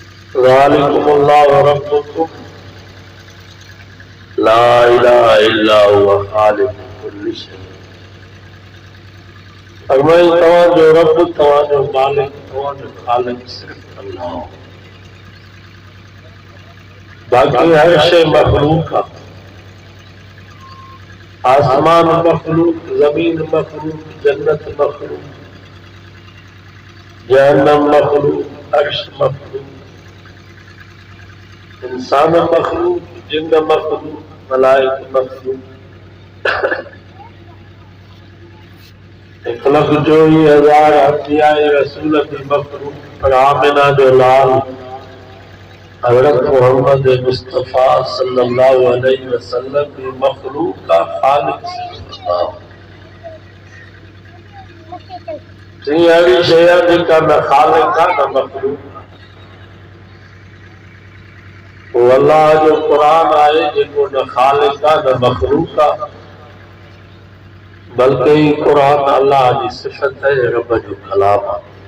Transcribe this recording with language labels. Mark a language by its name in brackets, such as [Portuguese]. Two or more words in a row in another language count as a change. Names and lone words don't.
[Arabic] ذَٰلِكُمُ اللَّهُ رَبُّكُمْ لَا إِلَٰهَ إِلَّا هُوَ خَالِقُ كُلِّ شَيْءٍ. [Sindhi] फरमाई तव्हांजो रब, तव्हांजो मालिक, तव्हांजो खालिक सिर्फ अल्लाह। बाकी हर शइ मखलूक आहे। आसमान मखलूक, जमीन मखलूक, जन्नत मखलूक, जहन्नम मखलूक, अर्श मखलूक, इंसान मखलूक, जिन्न मखलूक, मलाइक मखलूक। 1,24,000 अंबिया रसूल भी मखलूक, पर आमिना जो लाल हजरत मोहम्मद मुस्तफा [Arabic] صلى الله عليه وسلم [Sindhi] भी मखलूक का खालिक अल्लाह। अहिड़ी शइ आहे जेका न खालिक आहे न मखलूक आहे। वो अल्लाह जो क़ुरान आहे जेको न खालिक आहे न मखलूक आहे, बल्कि क़ुरान अल्लाह जी सिफ़त है, रब जो कलाम आहे।